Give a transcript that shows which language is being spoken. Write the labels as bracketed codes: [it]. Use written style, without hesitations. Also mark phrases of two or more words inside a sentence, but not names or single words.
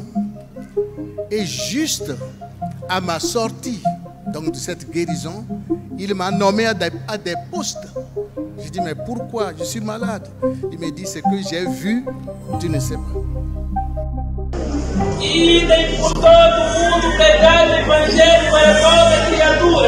[fr] Et juste à ma sortie donc de cette guérison, il m'a nommé à des postes. Je dis, mais pourquoi? Je suis malade. Il me dit, c'est que j'ai vu, tu ne sais pas. [pt] Idem por todo mundo pregar o Evangelho para toda criatura.